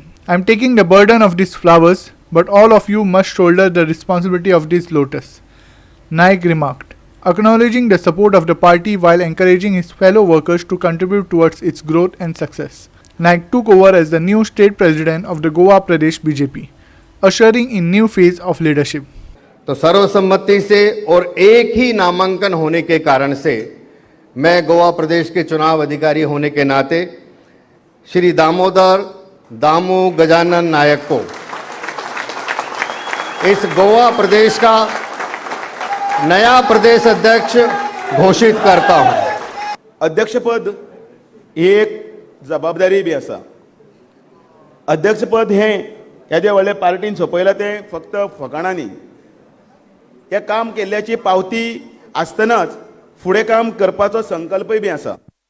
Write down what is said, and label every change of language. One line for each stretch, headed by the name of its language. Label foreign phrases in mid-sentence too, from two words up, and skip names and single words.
English: I am taking the burden of these flowers, but all of you must shoulder the responsibility of this lotus, Naik remarked, acknowledging the support of the party while encouraging his fellow workers to contribute towards its growth and success. Naik took over as the new state president of the Goa Pradesh BJP, ushering in new phase of leadership.
Hindi: तो सर्वसम्मति से और एक ही नामांकन होने के कारण से मैं गोवा प्रदेश के चुनाव अधिकारी होने के नाते श्री दामोदर दामू गजानन नायक को इस गोवा प्रदेश का नया प्रदेश अध्यक्ष घोषित करता हूं.
Konkani: अध्यक्षपद ही एक जबाबदारी बी आसा. अध्यक्षपद हे ह्या व्हडल्या पार्टीन सोपयला ते फक्त फकाणांनी. हे काम केल्ल्याची पावती आसतनाच फुडें काम करपाचो संकल्पय बी आसा.